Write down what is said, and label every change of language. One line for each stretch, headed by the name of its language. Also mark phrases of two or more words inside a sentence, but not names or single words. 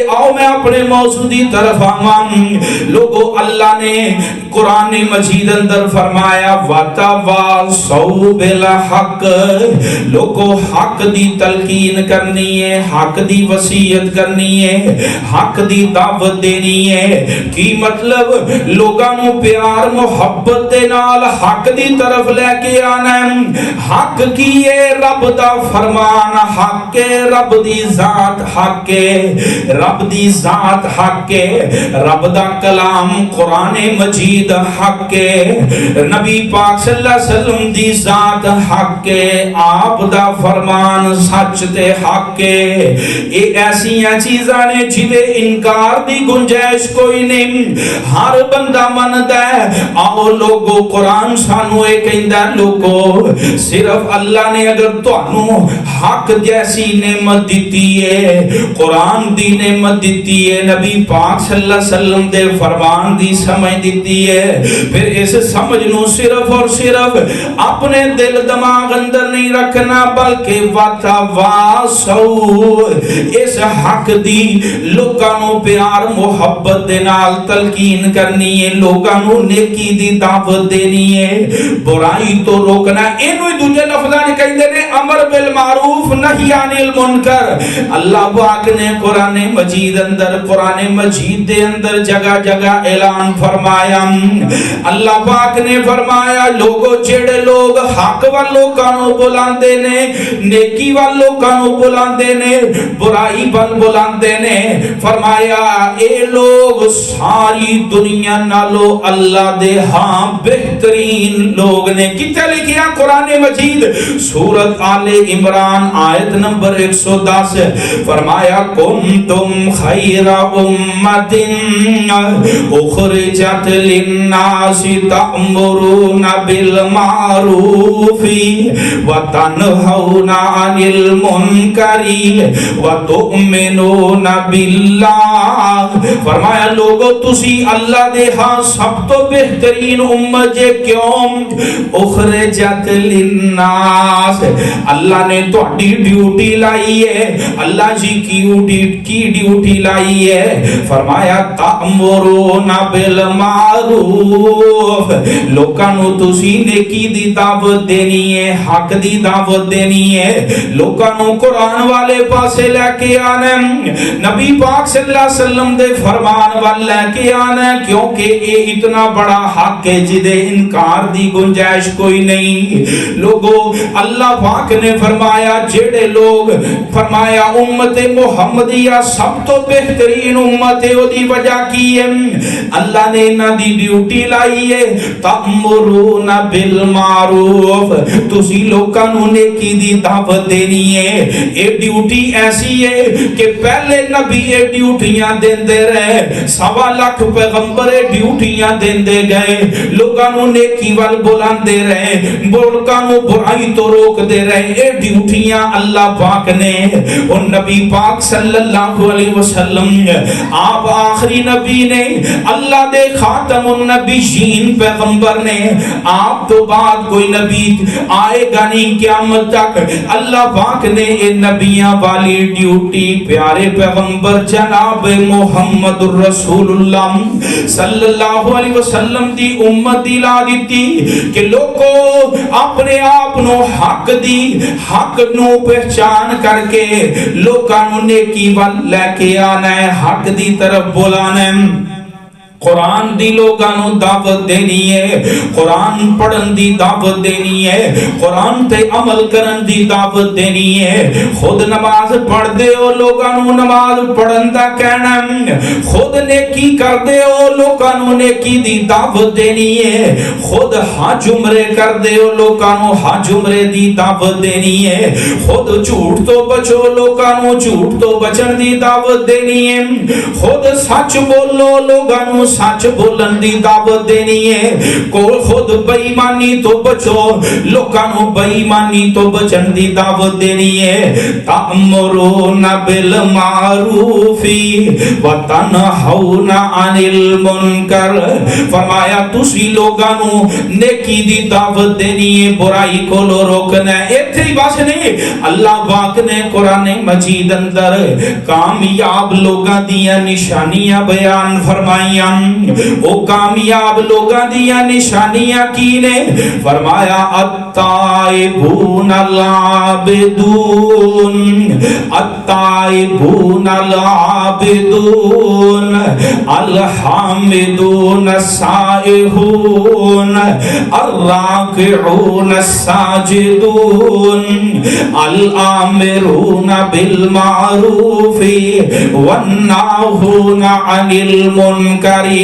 Punjabi: آؤ میں اپنے موضوع دی طرف آواں. لوگو اللہ نے قرآن مجید اندر فرمایا
Arabic: وَتَوَاصَوْا بِالْحَقِّ.
Punjabi: لوگو حق دی تلقین کرنی ہے, حق دی وصیت کرنی ہے, حق دی دعوت دینی ہے. کی مطلب لوگاں نو پیار محبت دے نال حق دی طرف لے کے آنا ہے. حق کی رب دا فرمان حق ہے, رب دی ذات حق ہے, رب دی ذات حق ہے, رب دا کلام قرآن مجید حق ہے, نبی پاک
Arabic: صلی اللہ علیہ وسلم
Punjabi: دی ذات حق ہے, آپ دا فرمان سچ تے حق ہے. یہ ایسی چیزاں نے جدے انکار دی گنجائش کوئی نہیں, ہر بندہ مندا ہے. آؤ لوگو قرآن سانو اے کہندا لوگو صرف اللہ نے اگر تانوں حق جیسی نعمت دیتی ہے, قرآن دی نعمت دیتی ہے, نبی پاک
Arabic: صلی اللہ علیہ وسلم
Punjabi: دے فرمان دی سمجھ دیتی ہے, پھر اس سمجھ نو صرف اور صرف اپنے دل دماغ اندر نہیں رکھنا بلکہ وَتَوَاصَوْا اس حق دی لوگاں نو پیار محبت دے نال تلقین کرنی ہے, لوگاں نو نیکی دی دعوت دینی ہے, برائی تو روکنا. اینو دوجے لفظاں کہندے نے
Arabic: امر بالمعروف نہی عن المنکر.
Punjabi: اللہ پاک نے قرآن مجید اندر قرآن مجید دے اندر جگہ جگہ اعلان فرمایا. اللہ پاک نے فرمایا لوگو جڑے لوگ حق وال لوکاں نو بلاندے نے, نیکی وال لوکاں نو بلاندے نے, برائی وال بلاندے نے, فرمایا اے لوگ ساری دنیا نالو اللہ دے ہاں بہترین لوگ نے. کتے لکھیا قرآن مجید سورت آل عمران آیت نمبر 110 فرمایا
Arabic: کنتم خیر امت اخرجت للناس تأمرون بالمعروف وتنہون عن المنکر وتؤمنون باللہ.
Punjabi: فرمایا لوگو تسی اللہ دے ہاں سب تو بہترین امت جے کیوں
Arabic: اخرجت للناس.
Punjabi: اللہ نے تو ڈیوٹی لائی ہے, اللہ جی کی ڈیوٹی لائی ہے. فرمایا
Arabic: تأمرون بالمعروف
Punjabi: لوکاں نو تسی نیکی دی دعوت دینی ہے, حق دی دعوت دینی ہے, لوکاں نو قرآن والے پاسے لے کے آنا, نبی پاک
Arabic: صلی اللہ علیہ وسلم
Punjabi: دے فرمان والے لے کے آنا, کیونکہ یہ اتنا بڑا حق ہے جدے انکار دی گنجائش کوئی نہیں. لوگو اللہ پاک نے فرمایا جڑے لوگ فرمایا امت محمدیہ سب تو بہترین امت ہے, دی وجہ کی ہے اللہ نے انہاں دی ڈیوٹی لائی ہے
Arabic: تأمرون بالمعروف.
Punjabi: تسی لوکاں نو نیکی دی دعوت دینی ہے. اے ڈیوٹی ایسی ہے کہ پہلے نبی اے ڈیوٹیاں دیندے رہے, 1.25 لاکھ پیغمبر اے ڈیوٹیاں دیندے گئے, لوکاں نو نیکی وال بلاندے رہے, لوکاں نو برائی تو روک دے رہے. اے ڈیوٹیاں اللہ پاک نے اور نبی پاک
Arabic: صلی اللہ علیہ وسلم
Punjabi: آپ آخری نبی نے, اللہ دے
Arabic: خاتم النبیین
Punjabi: پیغمبر نے, آپ تو بعد کوئی نبی آئے گا نہیں قیامت تک. اللہ پاک نے اے نبیاں والی ڈیوٹی پیارے پیغمبر جناب
Arabic: محمد الرسول اللہ صلی اللہ علیہ وسلم
Punjabi: دی امت دی لا دیتی کہ لوگو اپنے آپ نو حق دی حق نو پہچان کر کے لوکاں نو نیکی وال لے کے آنا ہے, حق دی طرف بلانا ہے. قرآن دی لوگاں نو دعوت دینی ہے, قرآن پڑھن دی دعوت دینی ہے, قرآن تے عمل کرن دی دعوت دینی ہے. خود نماز پڑھ دے ہو لوگاں نو نماز پڑھن دا کہنا, خود نیکی کر دے ہو لوگاں نو نیکی دی دعوت دینی ہے, خود حج عمرے کر دے ہو لوگاں نو حج عمرے دی دعوت دینی ہے, خود جھوٹ تو بچو لوگاں نو جھوٹ تو بچن دی دعوت دینی ہے, خود سچ بولو لوگاں نو سچ بولن دی دعوت دینی ہے، کول خود بے ایمانی تو بچو، لوکاں نو بے ایمانی تو بچن دی دعوت دینی ہے۔
Arabic: تأمرون بالمعروف وتنہون عن المنکر،
Punjabi: فرمایا تسی لوگاں نو نیکی دی دعوت دینی ہے، برائی کو لو روکنا ہے۔ ایتھے ہی بس نہیں، اللہ پاک نے قرآن مجید اندر کامیاب لوگاں دیاں نشانیاں بیان فرمائیاں۔ او کامیاب لوگاں دیاں نشانیاں کی نے؟
Arabic: فرمایا التائبون العابدون، التائبون العابدون، الحامدون السائحون، الراکعون الساجدون، الآمرون بالمعروف والناہون عن المنکر